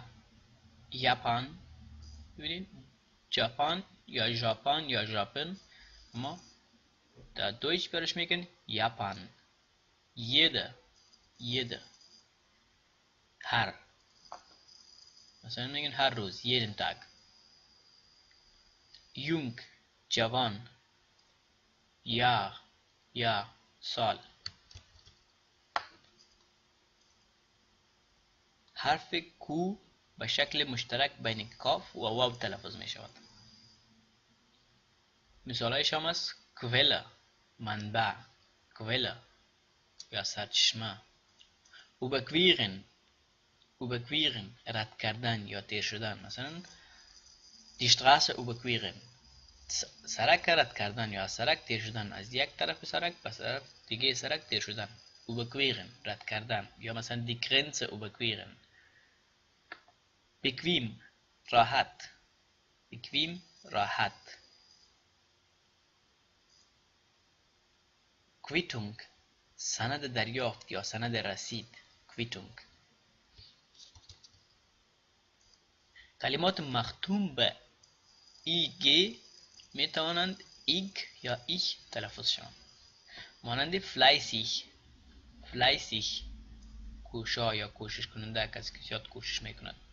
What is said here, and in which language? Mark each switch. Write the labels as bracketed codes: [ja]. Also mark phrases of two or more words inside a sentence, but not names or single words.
[fa] یاپان، ببینید ژاپن یا ژاپن یا ژاپن، اما در دویچ برش میگن یاپن. [de] jede، jede، [fa] هر، مثلا میگن هر روز، [de] jeden Tag. [fa] jung جوان، jahr یا سال. حرف کو به شکل مشترک بین کاف و واو تلفظ می شود. مثالایش هم است کوله، منبع، کوله یا سرچشمه. [de] überqueren، überqueren [fa] رد کردن یا تیر شدن. [de] مثلا die Straße überqueren، [fa] سرک رد کردن یا سرک تیر شدن، از یک طرف سرک به طرف دیگه سرک تیر شدن. überqueren رد کردن. یا مثلا [de] die Grenze überqueren. [fa] bequem راحت، bequem راحت. Quittung سند دریافت یا سند رسید، Quittung. کلمات مختوم به ایگ می توانند ایگ یا ایش تلفظ شوند مانند [de] fleißig، fleißig [fa] کوشا یا کوشش کننده، کسی که زیاد کوشش میکند.